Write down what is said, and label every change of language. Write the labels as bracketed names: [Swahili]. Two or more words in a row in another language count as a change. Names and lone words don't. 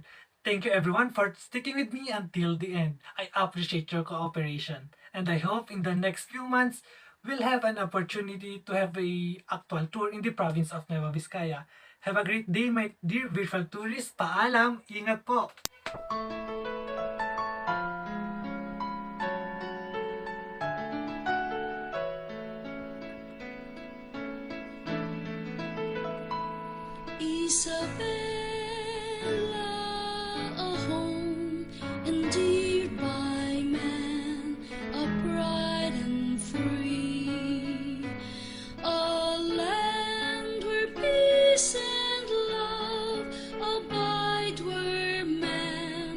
[English] Thank you everyone for sticking with me until the end. I appreciate your cooperation. And I hope in the next few months, we'll have an opportunity to have a actual tour in the province of Nueva Vizcaya. Have a great day, my dear virtual tourists. [Filipino] Paalam! Ingat po! [English] Isabela, a home endeared by man, upright and free, a land where peace and love abide, where men